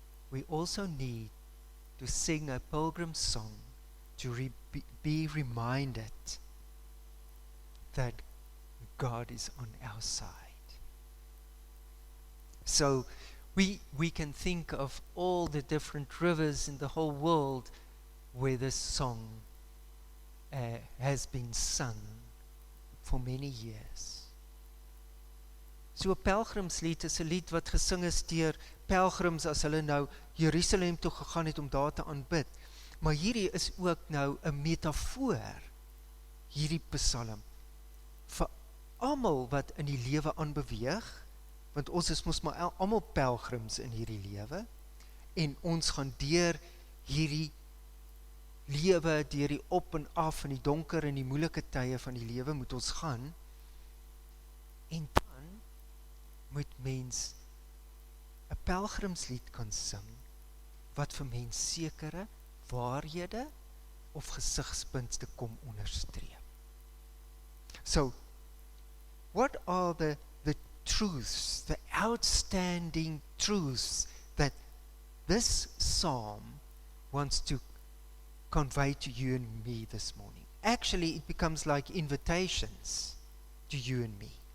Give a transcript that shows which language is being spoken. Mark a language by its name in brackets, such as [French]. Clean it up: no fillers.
[English] We also need to sing a pilgrim song to be reminded that God is on our side. So we can think of all the different rivers in the whole world where this song has been sung for many years. [Afrikaans] So 'n pelgrimslied is 'n lied wat gesing is deur pelgrims as hulle nou Jerusalem toe gegaan het om daar te aanbid. Maar hierdie is ook nou 'n metafoor, hierdie psalm, vir almal wat in die lewe aanbeweeg, want ons is mos maar almal pelgrims in hierdie lewe, en ons gaan deur hierdie lewe, deur die op en af, en die donker en die moeilike tye van die lewe moet ons gaan, en dan moet mens 'n pelgrimslied kan sing, wat vir mens sekere waarhede of gesigspunte kom onderstreep. [English] So, what are the truths, the outstanding truths that this psalm wants to convey to you and me this morning? Actually, it becomes like invitations to you and me.